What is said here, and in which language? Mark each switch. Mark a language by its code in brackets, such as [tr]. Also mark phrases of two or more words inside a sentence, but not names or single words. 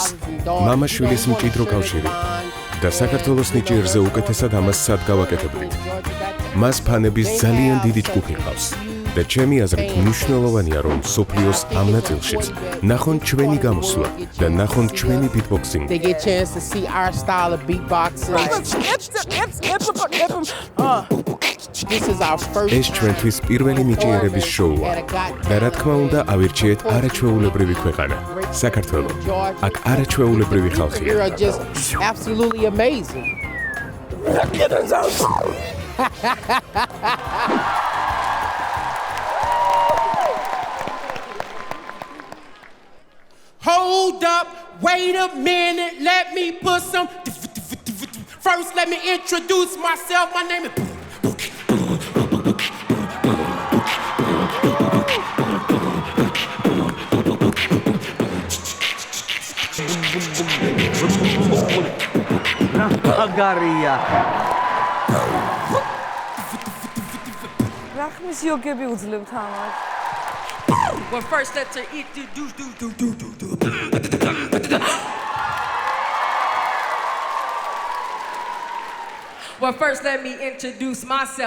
[ka] მამა-შვილის მჭიდრო კავშირი და საქართველოს ნიჭიერზე უკეთესად ამას სად გავაკეთებდით. მას ფანების ძალიან დიდი ჯგუფი ყავს. და ჩემი აზრით მნიშვნელოვანია, რომ სოფლიოს ამ ნაწილშიც ნახონ ჩვენი გამოსვლა და ნახონ ჩვენი beatboxing. [en] They get a chance to see our style of beatboxing. This is our first. [ka] ეს ჩვენთვის პირველი ნიჭიერების შოუა. და რა თქმა უნდა, ავირჩიეთ არაჩვეულებრივი ქვეყანა, საქართველო. აქ არაჩვეულებრივი ხალხია. [en] You are just absolutely amazing. Hold up, wait a minute, let me put some. First, let me introduce myself. My name is. [ka] აგარია. რა ხმის იოგები უძლებთ ამას? [en] Well, first let's introduce. Well, first let me introduce myself.